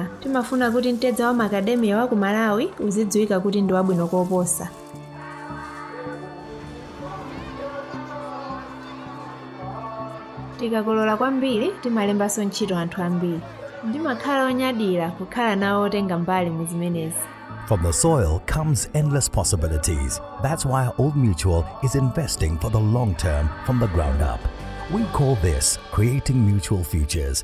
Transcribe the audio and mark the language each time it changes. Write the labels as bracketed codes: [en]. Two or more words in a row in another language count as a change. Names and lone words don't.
[ny] Timafuna kuti mtedza wa Macadamia wa ku Malawi uzidziwika kuti ndi wabwino koposa. Tikakolola kwambiri, timalembanso ntchito anthu ambiri. Ndimakhala onyadira kukhala nawo otenga mbali mu zimenezi. [en] From the soil comes endless possibilities. That's why Old Mutual is investing for the long term from the ground up. We call this creating mutual futures.